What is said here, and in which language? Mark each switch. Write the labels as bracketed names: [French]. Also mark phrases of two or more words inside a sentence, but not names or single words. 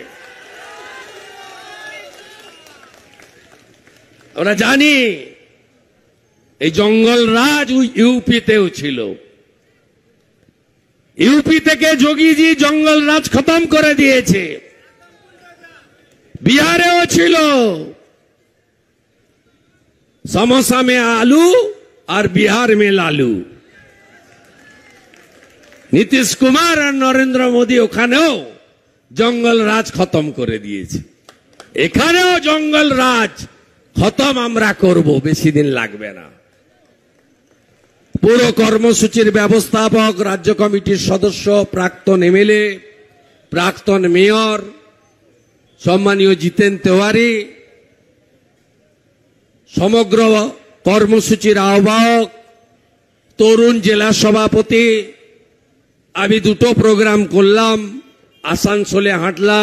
[Bangla] আমরা জানি এই জঙ্গল রাজ ইউপিতেও ছিল। ইউপি থেকে যোগীজি জঙ্গল রাজ খতম করে দিয়েছে। বিহারেও ছিল। [Hindi] समोसा में आलू और बिहार में लालू। [Bangla] নীতিশ কুমার আর নরেন্দ্র মোদী ওখানেও জঙ্গল রাজ খতম করে দিয়েছে। এখানেও জঙ্গল রাজ খতম আমরা করব, বেশি দিন লাগবে না। পুরো কর্মসূচির ব্যবস্থাপক, রাজ্য কমিটির সদস্য, প্রাক্তন এমএলএ, প্রাক্তন মেয়র, সম্মানীয় জিতেন তেওয়ারি, সমগ্র কর্মসূচির আহ্বায়ক, তরুণ জেলা সভাপতি, আমি দুটো প্রোগ্রাম করলাম, আসানসোলে হাঁটলাম।